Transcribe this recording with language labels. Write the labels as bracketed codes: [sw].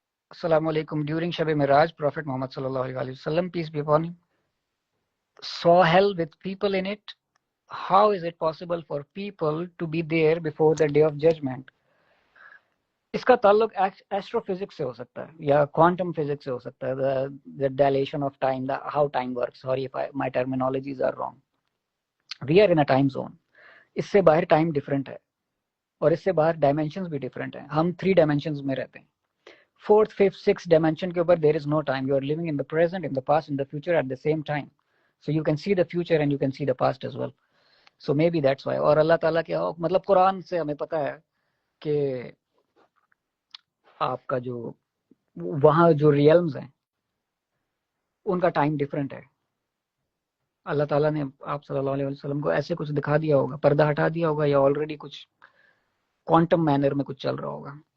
[en] السلام علیکم. ڈیورنگ شب معراج پروفٹ محمد صلی اللہ علیہ وسلم peace be upon him saw hell with people in it. How is it possible for people to be there before the day of judgment? [ur] اس کا تعلق astro physics سے ہو سکتا ہے یا کوانٹم فزکس سے ہو سکتا ہے. [en] the dilation of time, how time works. Sorry if my terminologies are wrong. We are in a time zone. [ur] اس سے باہر ٹائم ڈفرینٹ ہے اور اس سے باہر ڈائمینشنز بھی ڈفرینٹ ہیں. ہم 3 ڈائمینشنز میں رہتے ہیں. [en] 4th, 5th, 6th [ur] ڈائمینشن کے اوپر [en] there is no time. You are living in the present, in the past, in the future at the same time. So you can see the future and you can see the past as well. So maybe that's why. [ur] اور اللہ تعالیٰ کے مطلب قرآن سے ہمیں پتہ ہے کہ آپ کا جو وہاں جو ریئلمز ہیں ان کا ٹائم ڈفرینٹ ہے. اللہ تعالیٰ نے آپ صلی اللہ علیہ وسلم کو ایسے کچھ دکھا دیا ہوگا, پردہ ہٹا دیا ہوگا, یا آلریڈی کچھ کوانٹم مینر میں کچھ چل رہا ہوگا.